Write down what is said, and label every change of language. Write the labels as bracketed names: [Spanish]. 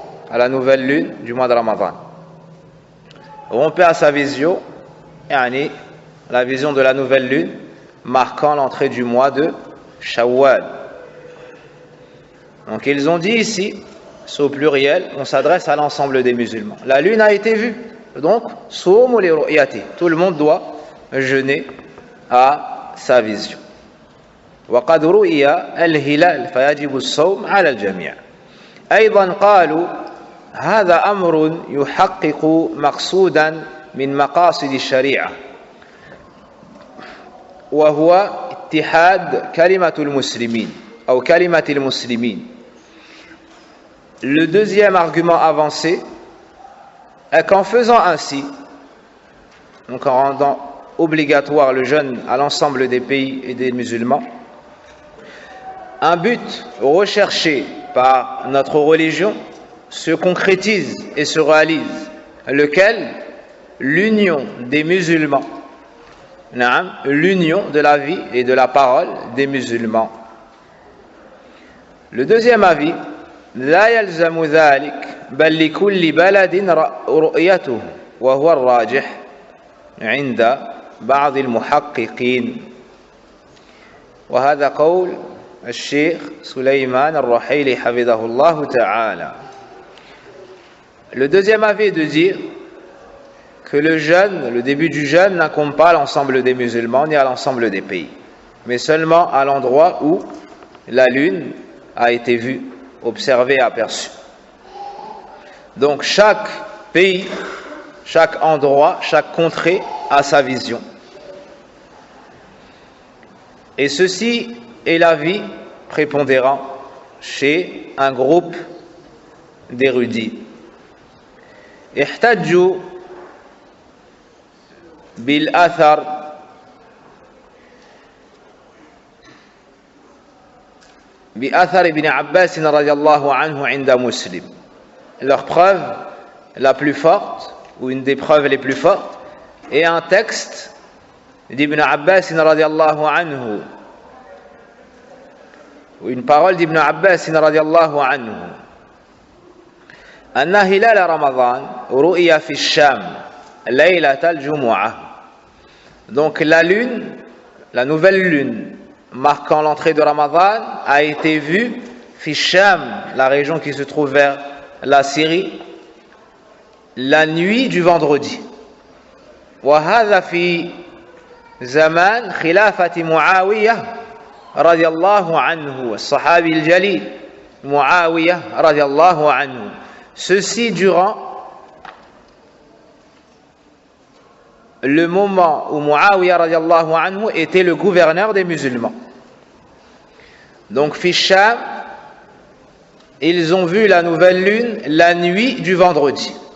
[French] À la nouvelle lune du mois de Ramadan. Rompez à sa vision, yani la vision de la nouvelle lune marquant l'entrée du mois de Shawwal. Donc ils ont dit ici, c'est au pluriel, on s'adresse à l'ensemble des musulmans. La lune a été vue, donc soumu li ru'yati, tout le monde doit jeûner à sa vision. [Arabic] وقد رؤي الهلال فيجب الصوم على الجميع. أيضا قالوا هذا أمر يحقق مقصودا من مقاصد الشريعة وهو اتحاد كلمة المسلمين أو كلمة المسلمين. [French] Le deuxième argument avancé est qu'en faisant ainsi, donc en rendant obligatoire le jeûne à l'ensemble des pays et des musulmans, un but recherché par notre religion se concrétise et se réalise, lequel? L'union des musulmans, l'union de la vie et de la parole des musulmans. [Arabic] Le deuxième avis, لا يلزم ذلك بل لكل بلد رؤيته وهو الراجح عند بعض المحققين. وهذا قول الشيخ سليمان الرحيلي حفظه الله تعالى. [French] Le deuxième avis est de dire que le jeûne, le début du jeûne n'incombe pas à l'ensemble des musulmans ni à l'ensemble des pays, mais seulement à l'endroit où la lune a été vue, observée et aperçue. Donc chaque pays, chaque endroit, chaque contrée a sa vision. Et ceci est l'avis prépondérant chez un groupe d'érudits. [Arabic] احتجوا بالأثر بأثر ابن عباس رضي الله عنه عند مسلم. [French] Leur preuve la plus forte, ou une des preuves les plus fortes, est un texte d'Ibn Abbas radiallahu anhu, ou une parole d'Ibn Abbas radiallahu anhu. [Arabic] أن هلال رمضان رؤي في الشام ليلة الجمعة. [French] Donc la lune, la nouvelle lune marquant l'entrée de Ramadan a été vue fi Sham, la région qui se trouve vers la Syrie, la nuit du vendredi. [Arabic] وهذا في زمان خلافة معاوية رضي الله عنه الصحابي الجليل معاوية رضي الله عنه. [French] Ceci durant le moment où Muawiyah radiallahu anhu était le gouverneur des musulmans. Donc, fi Sham, ils ont vu la nouvelle lune la nuit du vendredi.